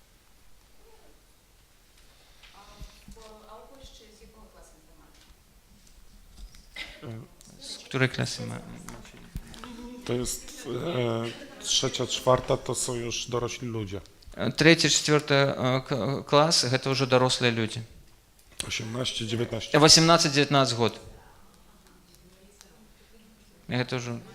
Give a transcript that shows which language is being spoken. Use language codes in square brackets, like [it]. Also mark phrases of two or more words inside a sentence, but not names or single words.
[uk] А у Польщі з якого класу інформатики? [pl] Której klasy ma? To jest trzecia, czwarta, to są już dorośli ludzie. [ru] 3, 4 класс – это уже дорослые люди. 18, 19. 18-19 год. Это уже...